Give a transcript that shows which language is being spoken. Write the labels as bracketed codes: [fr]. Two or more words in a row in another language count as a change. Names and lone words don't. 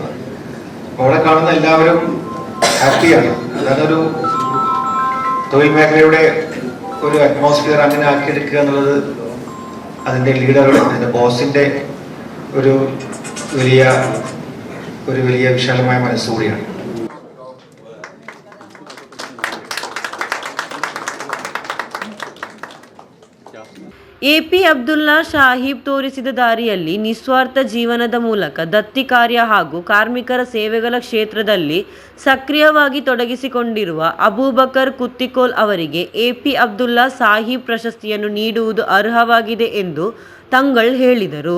[ml] അവിടെ കാണുന്ന എല്ലാവരും ഹാപ്പിയാണ്. അതൊരു തൊഴിൽ മേഖലയുടെ ഒരു അറ്റ്മോസ്ഫിയർ അങ്ങനെ ആക്കിയെടുക്കുക എന്നുള്ളത് അതിന്റെ ലീഡറുടെ, അതിന്റെ ബോസിന്റെ ഒരു വലിയ വിശാലമായ മനസ്സുകൂടിയാണ്. [kn] AP ಅಬ್ದುಲ್ಲಾ ಸಾಹಿಬ್ ತೋರಿಸಿದ ದಾರಿಯಲ್ಲಿ ನಿಸ್ವಾರ್ಥ ಜೀವನದ ಮೂಲಕ ದತ್ತಿ ಕಾರ್ಯ ಹಾಗೂ ಕಾರ್ಮಿಕರ ಸೇವೆಗಳ ಕ್ಷೇತ್ರದಲ್ಲಿ ಸಕ್ರಿಯವಾಗಿ ತೊಡಗಿಸಿಕೊಂಡಿರುವ ಅಬೂಬಕರ್ ಕುತ್ತಿಕೋಲ್ ಅವರಿಗೆ AP ಅಬ್ದುಲ್ಲಾ ಸಾಹಿಬ್ ಪ್ರಶಸ್ತಿಯನ್ನು ನೀಡುವುದು ಅರ್ಹವಾಗಿದೆ ಎಂದು ತಂಗಳ್ ಹೇಳಿದರು.